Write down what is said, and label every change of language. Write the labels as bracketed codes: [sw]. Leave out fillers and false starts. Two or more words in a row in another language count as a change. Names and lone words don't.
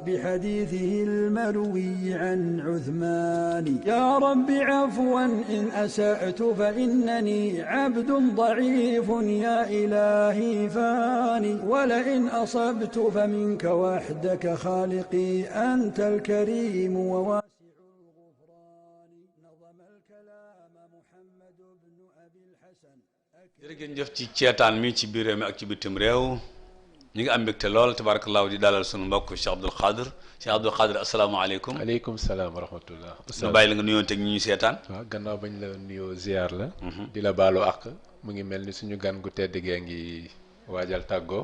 [ar] بحديثه المروي عن عثمان يا رب عفوا إن أسأت فإنني عبد ضعيف يا إلهي فاني ولئن أصبت فمنك وحدك خالقي أنت الكريم وواسع الغفران نظم الكلام محمد بن أبي الحسن [wo] jërëjëf ci ceetaan mi ci biir réew mi ak ci bitim réew ñu ngi am mbégte lool tabarakallahu di dalal sunu mbokk Cheikh Abdoul Khadir asalaamaaleykum. [ar] عليكم السلام ورحمة الله. [wo] ñu bàyyi la nga nuyoon teg ñi ñu seetaan. waaw gannaaw bañ la nuyoo ziar la. di la baalu àq mu ngi mel ni suñu gan gu tedd gee ngi waajal tàggoo.